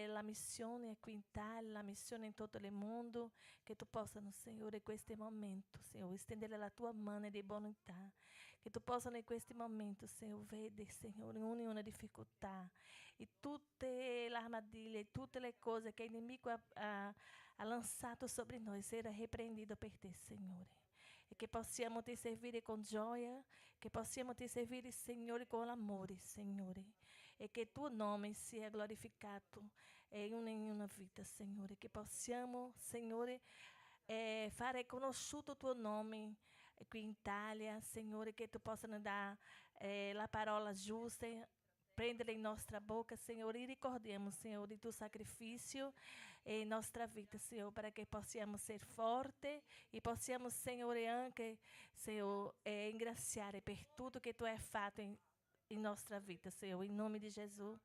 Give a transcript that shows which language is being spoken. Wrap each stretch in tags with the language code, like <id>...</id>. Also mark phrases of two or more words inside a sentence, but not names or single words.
<it>la missione qui in Italia, la missione in tutto il mondo, che tu possa, Signore, in questo momento, Signore, stendere la tua mano di bontà, che tu possa in questo momento, Signore, vedere, Signore, ogni difficoltà e tutte le armadilhe, tutte le cose che il nemico ha lançato sobre noi,</it> <pt>será repreendido</pt> <it>per te, Signore. E che possiamo ti servire con gioia, che possiamo ti servire, Signore, con amore, Signore. E che tuo nome sia glorificato in una vita, Signore. Che possiamo, Signore, fare conosciuto il tuo nome qui in Italia, Signore, che tu possa</it> <pt>nos dar</pt> <it>la parola giusta, prendere in nostra bocca, Signore, e ricordiamo, Signore, il tuo sacrificio in nostra vita, Signore, para che possiamo essere forti e possiamo, Signore, anche, Signore, ringraziare per tutto che tu hai fatto in nostra vita, Signore, in nome di Gesù.</it>